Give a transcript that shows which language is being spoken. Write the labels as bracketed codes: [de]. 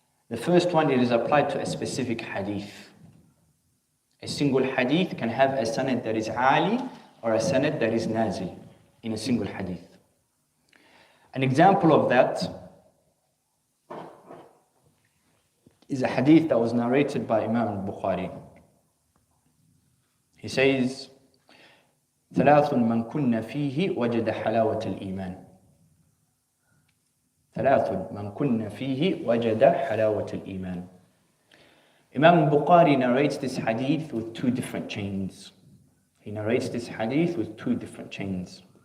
[en] The first one, it is applied to a specific hadith. A single hadith can have a sanad that is ali or a sanad that is nazil in a single hadith. An example of that is a hadith that was narrated by Imam al-Bukhari. He says, [ar] ثلاث من كن فيه وجد حلاوة الإيمان. ثلاث من كن فيه وجد حلاوة الإيمان. [en] Imam al-Bukhari narrates this hadith with two different chains. He narrates this hadith with two different chains.